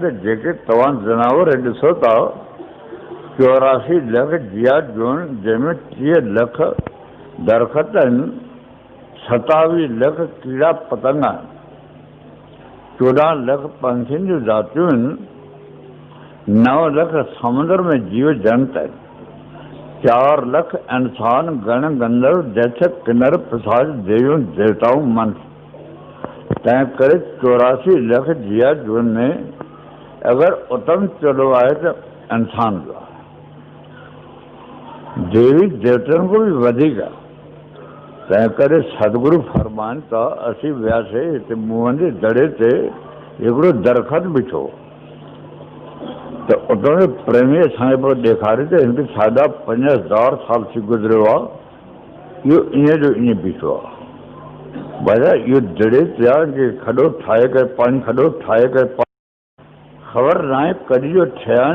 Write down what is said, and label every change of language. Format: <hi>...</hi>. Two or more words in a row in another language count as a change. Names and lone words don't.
<sd>त जेके तव्हां जनावर ॾिसो था 84 लख जिया जून जंहिंमें 30 लख दरख़्त आहिनि 27 लख कीड़ा पतंग आहिनि 14 लख पंछियुनि जूं जातियूं आहिनि 9 लख समुंड में जीव जंत आहिनि 4 लख इंसान गण गंधर्व जैसे किन्नर पिशाच देवियों देवताऊं मन तंहिं करे 84 लख जिया जून में अगर उत्तम चलो आहे त इंसान जो आहे देवी देवतनि खां बि वधीक आहे तंहिं करे सतगुरु फरमाइनि था असीं वियासीं हिते मुंहं जे दड़े ते हिकिड़ो दरख़्त बीठो तो उतो प्रेमी असांखे पियो ॾेखारे त हिनखे साढा 5000 साल थी गुज़रियो आहे इहो ईअं जो ईअं बीठो आहे भैया इहो दड़े ते आहे कि खॾो ठाहे करे पाणी खॾो ठाहे करे ख़बर न आहे कॾहिं जो ठहिया आहिनि</sd>